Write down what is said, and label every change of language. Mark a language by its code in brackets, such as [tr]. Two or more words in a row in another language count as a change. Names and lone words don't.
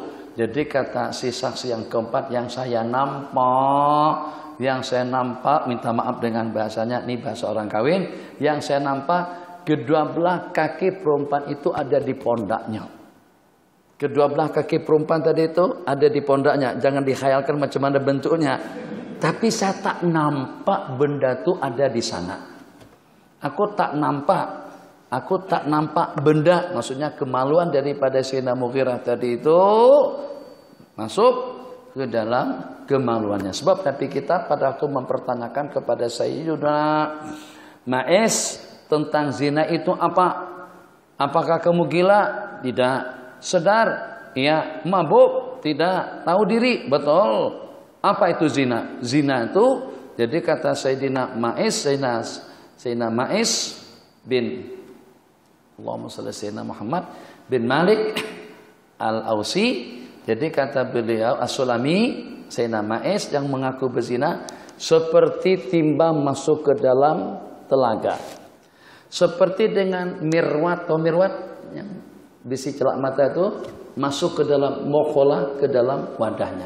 [ms] Jadi kata si saksi yang keempat, yang saya nampak, minta maaf dengan bahasanya, ini bahasa orang kawin, yang saya nampak kedua belah kaki perempuan itu ada di pondaknya. Kedua belah kaki perempuan tadi itu ada di pondaknya. Jangan dikhayalkan macam mana bentuknya. Tapi saya tak nampak benda itu ada di sana. Aku tak nampak benda, maksudnya kemaluan daripada Sayyidina Mughirah tadi itu masuk ke dalam kemaluannya. Sebab Nabi kita pada waktu mempertanyakan kepada Sayyidina Ma'is tentang zina itu apa? Apakah kamu gila? Tidak. Sedar? Iya. Mabuk? Tidak. Tahu diri? Betul. Apa itu zina? Zina itu, jadi kata Sayyidina Ma'is, Sayyidina Ma'is bin [ar] اللهم صل [ms] sayyidina Muhammad bin Malik Al-Ausi. Jadi kata beliau As-Sulami, Sayyidina Ma'is yang mengaku berzina, seperti timbang masuk ke dalam telaga. Seperti dengan mirwat atau mirwat yang bisi celak mata itu masuk ke dalam mokhola, ke dalam wadahnya.